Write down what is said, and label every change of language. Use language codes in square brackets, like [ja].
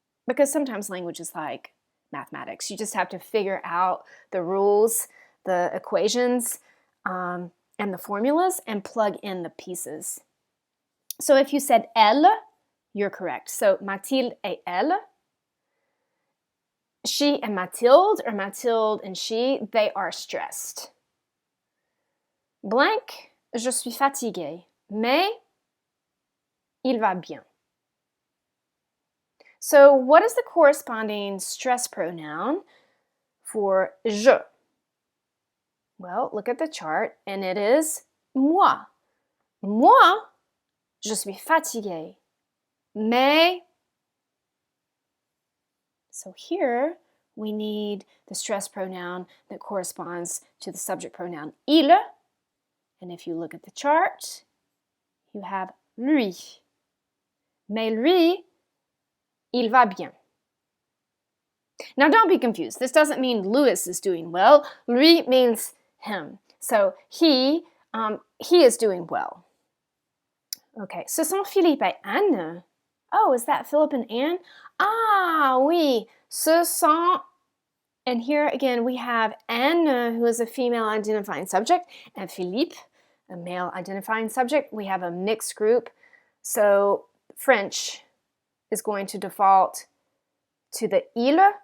[en] Because sometimes language is like mathematics. You just have to figure out the rules, the equations, and the formulas and plug in the pieces. So if you said elle, you're correct. So [fr] Mathilde et elle. [en] She and Mathilde, or Mathilde and she, they are stressed. [fr] Blank, je suis fatiguée, mais il va bien. [en] So what is the corresponding stress pronoun for je? Well, look at the chart, and it is moi. [fr] Moi, je suis fatiguée, mais. [en] So here we need the stress pronoun that corresponds to the subject pronoun il. And if you look at the chart, you have lui. [fr] Mais lui, il va bien. [en] Now don't be confused. This doesn't mean Louis is doing well. Lui means him. So he is doing well. [fr] Okay, ce sont Philippe et Anne. [en] Oh, is that Philip and Anne? [fr] Ah oui, ce sont [en] And here again, we have Anne, who is a female identifying subject, and Philippe, a male identifying subject. We have a mixed group. So French is going to default to the il.